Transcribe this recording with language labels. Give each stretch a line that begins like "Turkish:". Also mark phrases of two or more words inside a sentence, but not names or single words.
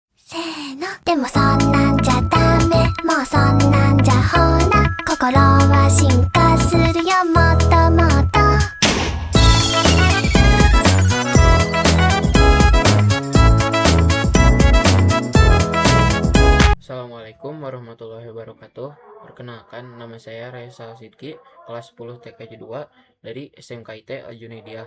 Japanese: せーのでもそんなんじゃダメもうそんなんじゃほら心は進化するよもっともっと
Arabic: السلام عليكم ورحمة الله وبركاته.
Indonesian: Perkenalkan, nama saya Reza Sidki, kelas 10 TKJ 2 dari SMKIT Al-Junaidiyah.